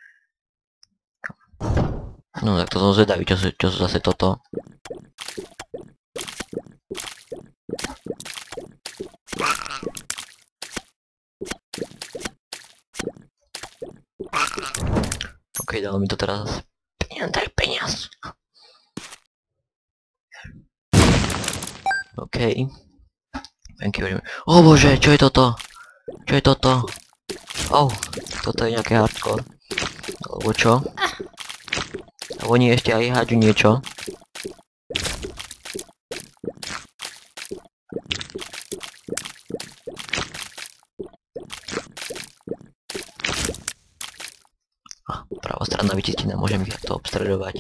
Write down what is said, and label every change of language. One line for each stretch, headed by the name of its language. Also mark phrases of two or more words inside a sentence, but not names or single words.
Slovak: No tak to som zvedavý, čo sú zase toto. OK, dalo mi to teraz peniaz. OK.
English: Thank you very much.
Slovak: O bože, čo je toto? Toto je nejaké hardcore. Alebo čo? A oni ešte aj hádžu niečo. Pravostranná vyčistená, môžem ich to obstredovať.